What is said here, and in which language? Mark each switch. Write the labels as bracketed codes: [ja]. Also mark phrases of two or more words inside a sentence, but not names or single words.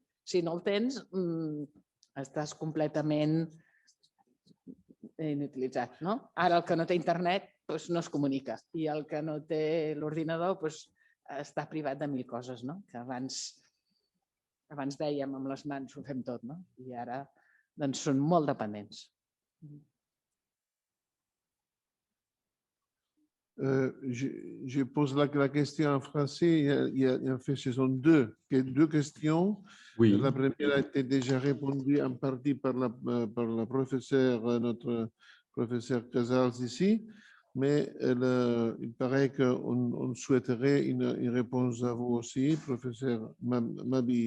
[ca] Si no el tens, estàs completament inutilitzat. No? Ara el que no té internet no es comunica i el que no té l'ordinador està privat de mil coses. No? Que abans dèiem amb les mans ho fem tot, no? I ara són molt dependents. [fr] Je pose la question en français. En fait, ce sont deux questions. Oui. La première a été déjà répondue en partie par la professeure, notre professeur Casals ici, mais il paraît qu'on souhaiterait une réponse à vous aussi, professeur Mabi.